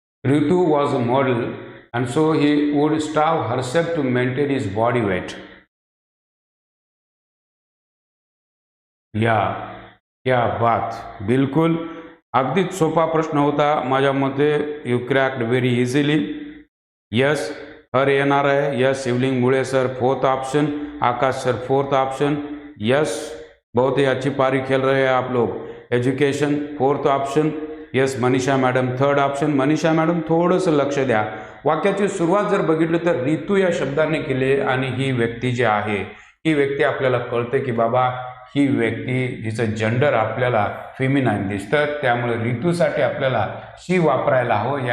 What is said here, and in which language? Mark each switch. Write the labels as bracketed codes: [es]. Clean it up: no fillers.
[en] Ritu was a model and so he would starve herself to maintain his body weight. [mr] या बात, बिलकुल अगदीच सोपा प्रश्न होता माझ्या मते. [en] You cracked very easily. Yes, [mr] हर येणार आहे. [en] Yes, Shivling मुळे sir fourth option. Akash sir fourth option. [hi] यस, बहुत ही अच्छी पारी खेल रहे हैं आप लोग. [en] Education fourth option. Yes, Manisha madam third option. [mr] Manisha madam थोडंसं लक्ष द्या. वाक्याची सुरुवात जर बघितलं तर रितू या शब्दाने केली आणि ही व्यक्ती जी आहे, ही व्यक्ती आपल्याला कळते की बाबा ही व्यक्ती, जिचं जेंडर आपल्याला फेमिनाईन दिसतं, त्यामुळे ऋतूसाठी आपल्याला शी वापरायला हवं.